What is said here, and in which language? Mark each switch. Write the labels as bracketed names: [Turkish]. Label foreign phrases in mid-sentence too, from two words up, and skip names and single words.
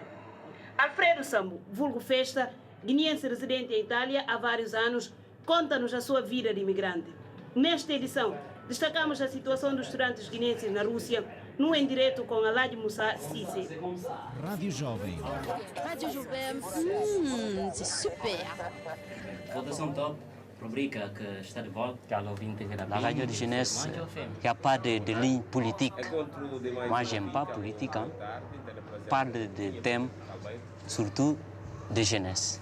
[Portuguese] Alfredo Sambo, vulgo Festa, guineense residente em Itália há vários anos, conta-nos a sua vida de imigrante. Nesta edição, destacamos a situação dos estudantes guineenses na Rússia, no Em Direto com Alad Moussa Cissé. Rádio Jovem. Rádio Jovem, [French] c'est super. [Portuguese] Votação top. [French] La radio de jeunesse, il n'y a pas de ligne politique. Moi, j'aime pas politique. On parle de thèmes, surtout de jeunesse.